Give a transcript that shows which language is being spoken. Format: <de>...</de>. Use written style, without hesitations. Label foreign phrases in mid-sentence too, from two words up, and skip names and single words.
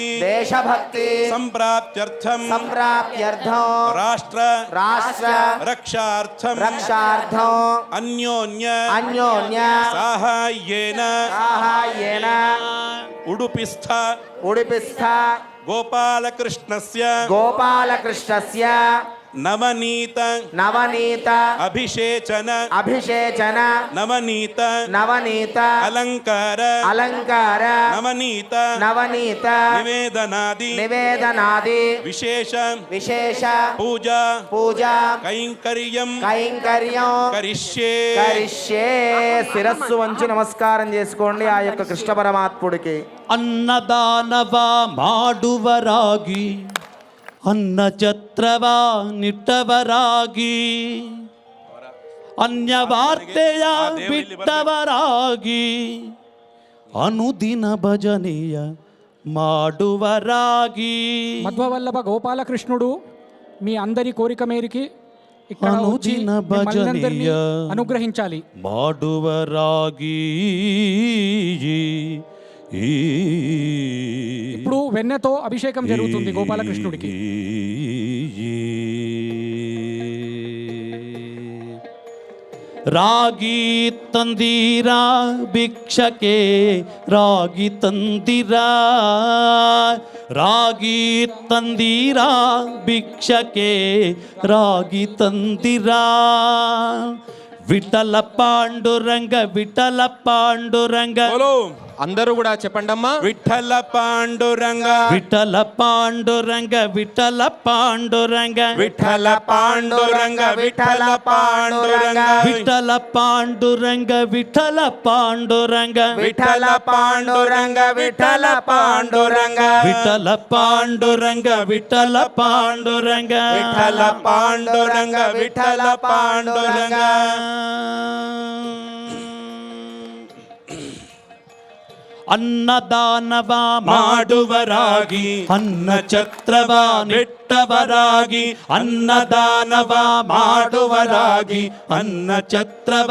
<sa>దేశభక్తి సంప్రాప్త్యర్థం సంప్రాప్త్యర్థం రాష్ట్ర రాష్ట్ర రక్షార్థం రక్షార్థం అన్యోన్య అన్యోన్య సాహాయ్యేన సాహాయ్యేన ఉడుపిస్థ ఉడిపిస్థ गोपालकृष्णस्य गोपालकृष्णस्य नवनीत नवनीत अभिषेचन नवनीत अलंकार नवनीत निवेदनादि विशेष पूजा कैंकर्यं करिष्ये</sa> <te>శిరస్సు వంచి నమస్కారం చేసుకోండి ఆ యొక్క కృష్ణ పరమాత్ముడికి.</te> <kn>ಅನ್ನದಾನವ ಮಾಡುವರಾಗಿ ಅನ್ನ ಛತ್ರವ ನಿಟ್ಟವರಾಗಿ ಅನ್ಯವಾರ್ತೆಯ ಬಿಟ್ಟವರಾಗಿ ಅನುದಿನ ಭಜನೆಯ ಮಾಡುವರಾಗಿ</kn> <te>మధ్వవల్లభ గోపాలకృష్ణుడు మీ అందరి కోరిక మేరికి ఇక్కడ వచ్చి</te> <kn>అనుదిన</kn> <te>మిమ్మల్ని అందరినీ</te> <kn>భజనీయ</kn> <te>అనుగ్రహించాలి.</te> <kn>ಮಾಡುವರಾಗಿ</kn> <te>ఇప్పుడు వెన్నతో అభిషేకం జరుగుతుంది గోపాలకృష్ణుడికి.</te> <kn>ರಾಗಿ ತಂದಿರಾ ಭಿಕ್ಷಕೆ ರಾಗಿ ತಂದಿರಾ ರಾಗಿ ತಂದಿರಾ ಭಿಕ್ಷಕೆ ರಾಗಿ ತಂದಿರಾ విఠల పాండురంగ విఠల పాండురంగ</kn> <hi>बोलो</hi> <te>అందరూ కూడా చెప్పండమ్మా. विठ्ठल पांडुरंग విఠల పాండురంగ విఠల పాండురంగ विठ्ठल पांडुरंग विठ्ठल पांडुरंग విఠల పాండురంగ విఠల పాండురంగ విఠల పాండురంగ విఠల పాండురంగ విఠల పాండురంగ విఠల పాండురంగ विठ्ठल पांडुरंग विठ्ठल पांडुरंग</te> <kn>ಅನ್ನದಾನವ ಮಾಡುವರಾಗಿ ಅನ್ನ ಛತ್ರವ ನೆಟ್ಟವರಾಗಿ ಅನ್ನದಾನವ ಮಾಡುವರಾಗಿ ಅನ್ನ ಛತ್ರವ</kn>